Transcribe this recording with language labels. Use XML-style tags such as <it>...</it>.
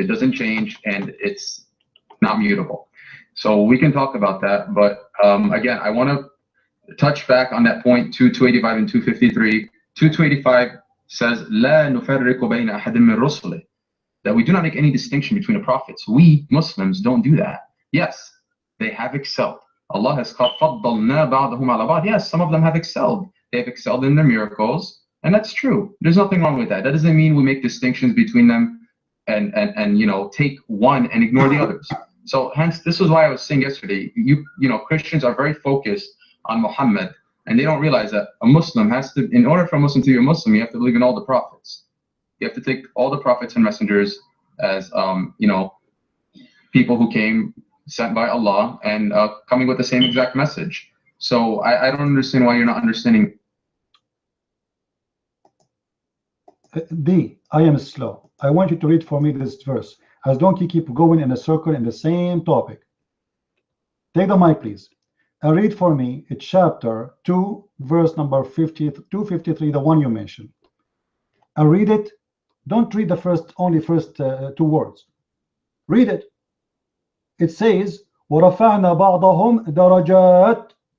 <en>It doesn't change, and it's not mutable. So we can talk about that. But again, I want to touch back on that point, 285 and 253. 285 says,</en> <ar>لا نفرق بين أحد من رسله,</ar> <en>that we do not make any distinction between the prophets. We Muslims don't do that. Yes, they have excelled. Allah has called</en> <ar>فَضَّلْنَا بَعْضَهُمْ عَلَى بَعْضٍ.</ar> <en>Yes, some of them have excelled. They have excelled in their miracles, and that's true. There's nothing wrong with that. That doesn't mean we make distinctions between them and take one and ignore the others. So hence, this is why I was saying yesterday, Christians are very focused on Muhammad, and they don't realize that a Muslim has to, in order for a Muslim to be a Muslim, you have to believe in all the prophets. You have to take all the prophets and messengers as people who came sent by Allah and coming with the same exact message. So I don't understand why you're not understanding. D, I am slow. I want you to read for me this verse, as don't you keep going in a circle in the same topic. Take the mic, please, and read for me chapter 2, verse number 253, the one you mentioned. And read it. Don't read the first two words. Read it. It says,</en> <ar>وَرَفَعْنَا بَعْضَهُمْ دَرَجَاتٍ.</ar>